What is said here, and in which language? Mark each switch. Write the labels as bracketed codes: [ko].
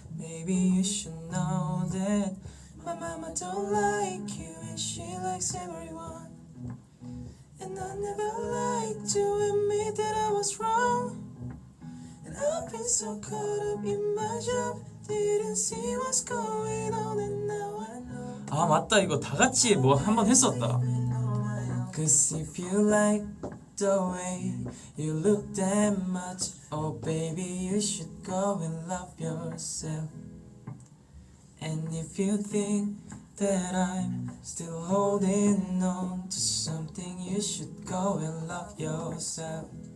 [en] Maybe you should know that my mama don't like you and she likes everyone. And I never like to admit that I was wrong. And I've been so caught up in my job, didn't see what's going on, and now I know. [ko] 아 맞다, 이거 다 같이 뭐 한번 했었다. [en] Cause if you like the way you look that much, oh baby you should go and love yourself. And if you think that I'm still holding on to something, you should go and love yourself.